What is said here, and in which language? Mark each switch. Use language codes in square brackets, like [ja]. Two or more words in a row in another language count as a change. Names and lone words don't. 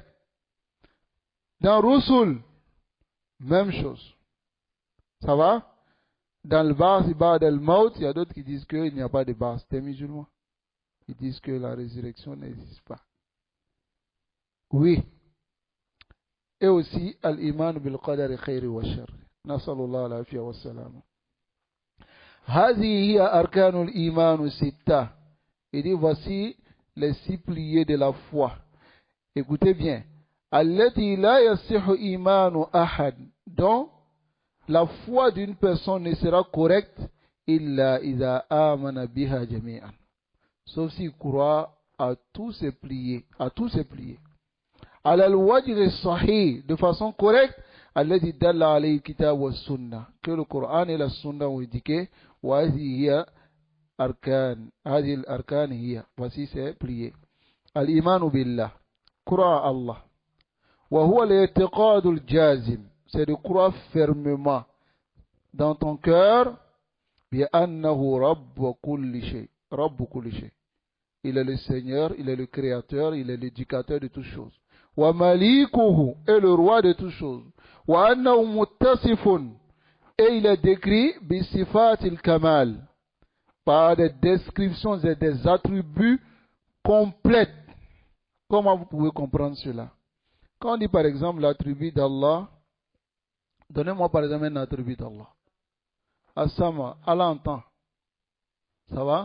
[fr] Dans Rusul, même chose. Ça va? Dans le Bas, il y a d'autres qui disent qu'il n'y a pas de Bas. C'est musulmans. Ils disent que la résurrection n'existe pas. Oui. Et aussi, [ar] الإيمان بالقدر خيره وشره. نسأل الله العافية وسلام. هذه هي أركان الإيمان ستة. [fr] Il dit, voici les 6 piliers de la foi. Écoutez bien. [ar] التي لا يصح إيمان أحد. [fr] Donc, la foi d'une personne ne sera correcte [ar] إلا إذا آمن بها جميعا. [fr] Sauf s'il croit à tous ces piliers, [ar] الوجه الصحيح, [fr] de façon correcte, [ar] الذي دل عليه الكتاب والسنة, [fr] que le Coran et la sunna ont indiqué, [ar] وهي أركان، هذه الأركان هي, [fr] voici ces piliers. [ar] الإيمان بالله, [fr] croire à Allah. [ar] وهو الاعتقاد الجازم, [fr] c'est de croire fermement dans ton cœur, [ar] بأنه رب كل شيء، رب كل شيء. [fr] Il est le Seigneur, il est le Créateur, il est l'éducateur de toutes choses. [ar] ومالكه [fr] est le roi de toutes choses. [ar] وأنه متصف, [fr] et il est décrit [ar] بصفات الكمال, [fr] par des descriptions et des attributs complètes. Comment vous pouvez comprendre cela? Quand on dit par exemple l'attribut d'Allah, donnez-moi par exemple un attribut d'Allah. As-Sama, Allah entend. Ça va?